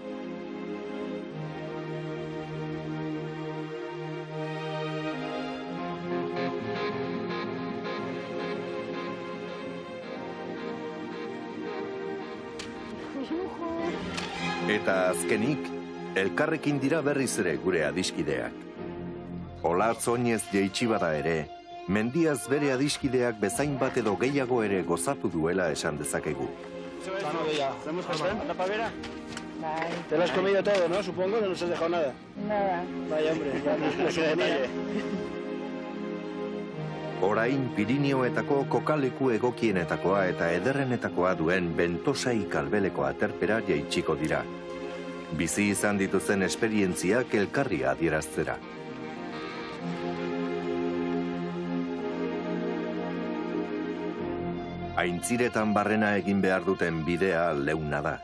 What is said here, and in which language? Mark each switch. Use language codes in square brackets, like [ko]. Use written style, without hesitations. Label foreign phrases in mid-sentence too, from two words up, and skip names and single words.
[eu] Eta azkenik, elkarrekin dira berriz ere gure adiskideak. Olatz oinez jeitsi bada ere, mendiaz bere adiskideak bezain bat edo gehiago ere gozatu duela esan dezakegu. [es] Bueno, ya. ¿Hacemos pastel? ¿La pavera? [eu] Bai. [es] Te lo has comido todo, ¿no? Supongo, no nos has dejado nada. Nada. Vaya, hombre, ya no suponía. [eu] Orain Pirinioetako kokaleku egokienetakoa eta ederrenetakoa duen Bentosai kalbeleko aterpera jaitsiko dira. Bizi izan dituzen esperientziak elkarri adieraztera. Aintziretan barrena egin behar duten bidea leuna da.